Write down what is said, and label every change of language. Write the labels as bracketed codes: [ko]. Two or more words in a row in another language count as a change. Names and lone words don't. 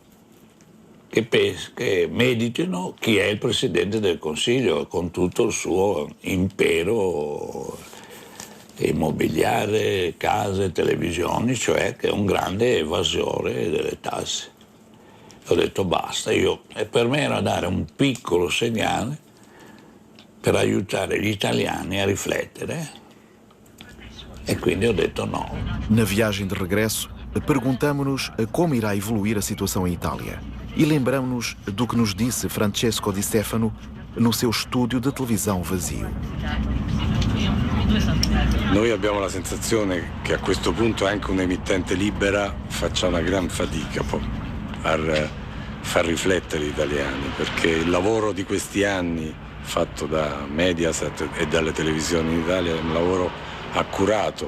[it] che meditino chi è il Presidente del Consiglio con tutto il suo impero immobiliare, case, televisioni, cioè che è un grande evasore delle tasse. Ho detto basta, e per me era dare un piccolo segnale per aiutare gli italiani a riflettere, e quindi ho detto no. [pt] Na viagem de regresso, perguntamos-nos como irá evoluir a situação em Itália e lembramos-nos do que nos disse Francesco Di Stefano no seu estúdio de televisão vazio. [it] Noi abbiamo la sensazione che a questo punto anche un'emittente libera faccia una gran fatica a far riflettere gli italiani, perché il lavoro di questi anni fatto da Mediaset e dalle televisioni in Italia è un lavoro accurato.